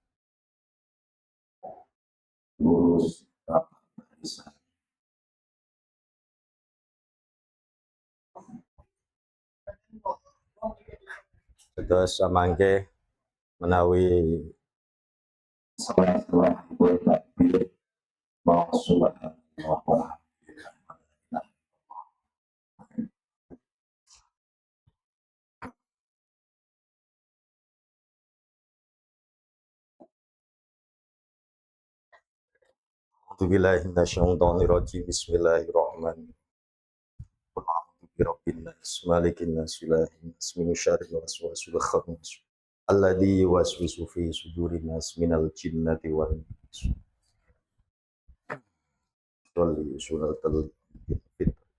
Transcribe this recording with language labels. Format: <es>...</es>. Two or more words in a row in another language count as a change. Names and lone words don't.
<jv>Terus samangke menawi salah takbir maksud Allah.</jv> <ar>أعوذ بالله من الشيطان الرجيم. بسم الله الرحمن الرحيم. رب الناس، ملك الناس، إله الناس، من شر الوسواس الخناس، الذي يوسوس في صدور الناس من الجنة والناس. صل سورة الفطر.</ar>